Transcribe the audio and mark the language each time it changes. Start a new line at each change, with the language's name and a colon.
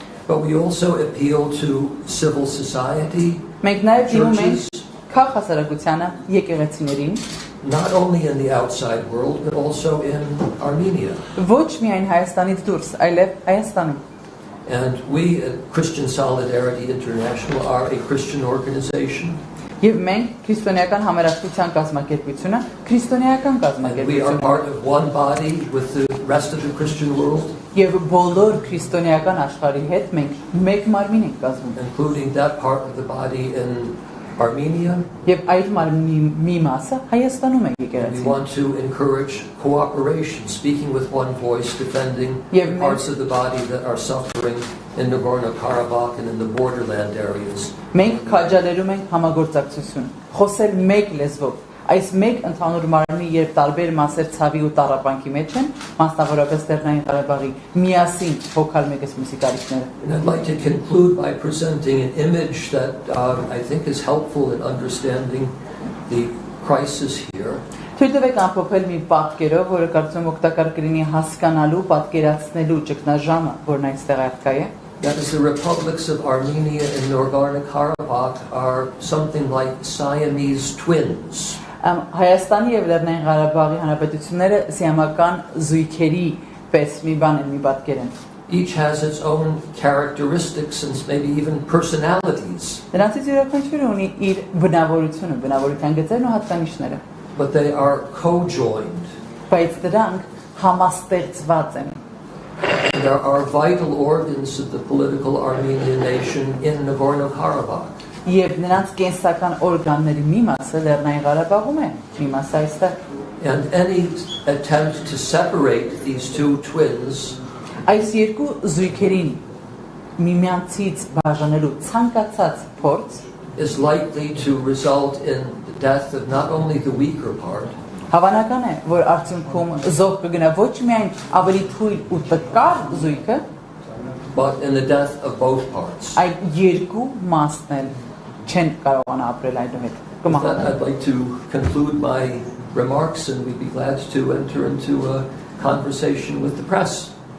English: But we also appeal to civil society,
Armenian: Մենք նաեւ դիմում ենք քաղաքասարակությանը, եկեղեցիներին,
English: not only in the outside world but also in Armenia.
Armenian: Ոչ միայն Հայաստանից դուրս, այլև Հայաստանում։
English: And we at Christian Solidarity International are a Christian organization.
Armenian: Եվ մենք քրիստոնեական համերաշխության կազմակերպությունը, քրիստոնեական
English: And we are
Armenian: կազմակերպություն։
English: part of one body with the rest of the Christian world,
Armenian: Եվ բոլոր քրիստոնեական աշխարհի հետ մենք մեկ մարմին ենք կազմում։
English: including that part of the body in Armenia.
Armenian: Եվ այդ մարմնի մի մասը Հայաստանում է
English: We
Armenian: եկեղեցին։
English: want to encourage cooperation, speaking with one voice, defending
Armenian: Եվ
English: parts of the body that are suffering in Nagorno-Karabakh and in the borderland areas.
Armenian: Մենք քաջալերում ենք համագործակցություն, խոսել մեկ լեզվով։ Այս մեկ ընդհանուր մարմնի երբ տարբեր մասեր ցավի ու տառապանքի մեջ են, մասնավորապես Լեռնային Ղարաբաղի միասին հոգալ մեկս մյուսի կարիքները։
English: And I'd like to conclude by presenting an image that I think is helpful in understanding the crisis here.
Armenian: Թույլ տվեք ամփոփել մի պատկերով, որը կարծում օգտակար կլինի հասկանալու, պատկերացնելու ճգնաժամը, որն այստեղ արկա է։
English: That is, the republics of Armenia and Nagorno-Karabakh are something like Siamese twins.
Armenian: Հայաստանի եւ Լեռնային Ղարաբաղի հանրապետությունները սիամական զույգերի պես մի բան են, մի պատկեր են։
English: Each has its own characteristics and maybe even personalities.
Armenian: Նրանցից յուրաքանչյուրը ունի իր բնավորությունը, բնավորության գծերն ու հատկանիշները,
English: But they are co-joined.
Armenian: բայց դրանք համաստեղծված են։
English: There are vital organs of the political Armenian nation in Nagorno-Karabakh.
Armenian: Եվ նրանց կենսական օրգանների մի մասը Լեռնային Ղարաբաղում է, մի մասը այստեղ։
English: And any attempt to separate these two twins
Armenian: Այս երկու զույգերին միմյանցից բաժանելու ցանկացած փորձ
English: is likely to result in the death of not only the weaker part,
Armenian: Հավանական է, որ արդյունքում զոհ կգնա ոչ միայն ավելի թույլ ու տկար զույգը,
English: but in the death of both parts.
Armenian: այլ երկու մասն էլ չեն կարողանա ապրել այդուհետ։
English: With that, I'd like to conclude my remarks and we'd be glad to enter into a conversation with the press.